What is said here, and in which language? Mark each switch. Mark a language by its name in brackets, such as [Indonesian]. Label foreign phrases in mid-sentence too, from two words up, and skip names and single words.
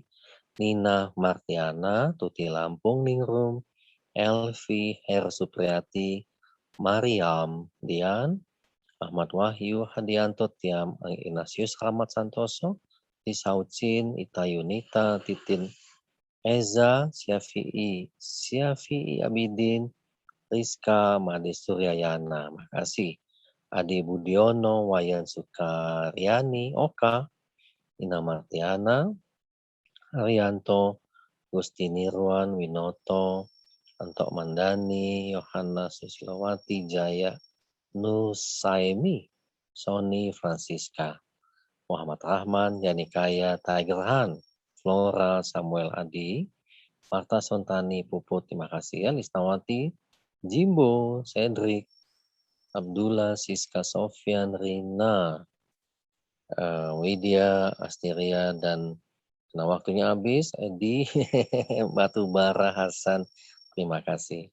[Indonesian] Nina Martiana, Tuti Lampung Ningrum, Elvi, Her Supriyati, Mariam, Dian, Ahmad Wahyu Hadianto, Tiam Ignatius Rahmat Santoso, Tisaucin, Ita Yunita, Titin Eza, Syafi'i Abidin, Rizka, Made Suryayana. Makasih. Ade Budiono, Wayan Sukaryani, Oka, Ina Martiana, Arianto, Gusti Nirwan, Winoto, Antok Mandani, Yohana Susilawati, Jaya, Nusaimi, Sony Francisca, Muhammad Rahman, Yani Kaya, Tiger Han, Flora, Samuel Adi, Marta Sontani, Puput, terima kasih ya, Lisnawati, Jimbo, Cedric, Abdullah, Siska Sofian, Rina, Widya, Asteria, dan karena waktunya habis, Edi, Batubara, Hasan, terima kasih.